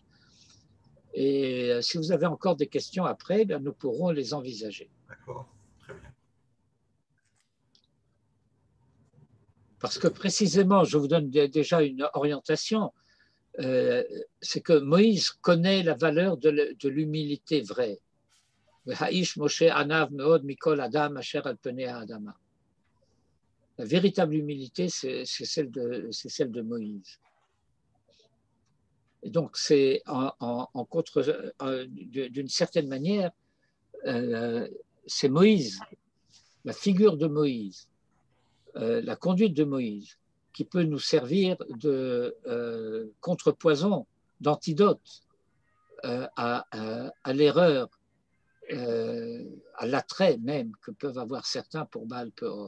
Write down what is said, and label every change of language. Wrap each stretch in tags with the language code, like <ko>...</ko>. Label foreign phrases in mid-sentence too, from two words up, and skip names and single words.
<fr>Et si vous avez encore des questions après, ben, nous pourrons les envisager. D'accord, très bien. Parce que précisément, je vous donne déjà une orientation, c'est que Moïse connaît la valeur de l'humilité vraie.</fr> <he>האיש משה ענו מאד מכל אדם אשר על פני אדמה.</he> <fr>La véritable humilité, c'est celle de Moïse. Et donc, c'est d'une certaine manière, c'est Moïse, la figure de Moïse, la conduite de Moïse, qui peut nous servir de contrepoison, d'antidote à l'erreur, à l'attrait même que peuvent avoir certains pour Baal Peor.</fr>